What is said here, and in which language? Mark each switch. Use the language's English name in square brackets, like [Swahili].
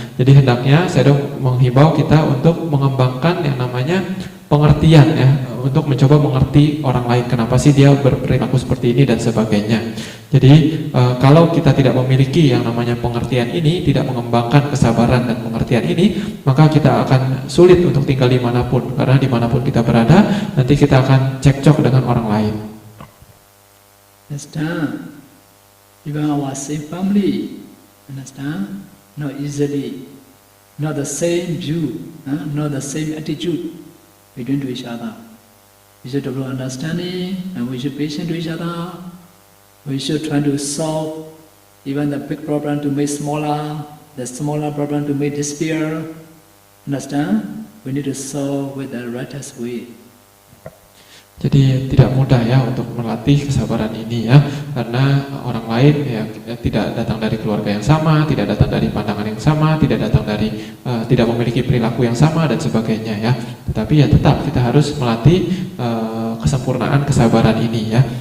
[Indonesian] Jadi hendaknya saya menghimbau kita untuk mengembangkan yang namanya pengertian ya, untuk mencoba mengerti orang lain, kenapa sih dia berperilaku seperti ini dan sebagainya. Jadi kalau kita tidak memiliki yang namanya pengertian ini, tidak mengembangkan kesabaran dan pengertian ini, maka kita akan sulit untuk tinggal dimanapun, karena dimanapun kita berada nanti kita akan cekcok dengan orang lain. [English] Understand? Even our same family, understand? Not easily, not the same view, not the same attitude between to each other. We should develop understanding, and we should be patient to each other. We should try to solve even the big problem to make smaller, the smaller problem to make despair. Understand? We need to solve with the righteous way. [Indonesian] Jadi tidak mudah ya untuk melatih kesabaran ini ya, karena orang lain ya tidak datang dari keluarga yang sama, tidak datang dari pandangan yang sama, tidak datang dari tidak memiliki perilaku yang sama dan sebagainya ya. Tetapi ya tetap kita harus melatih kesempurnaan kesabaran ini ya.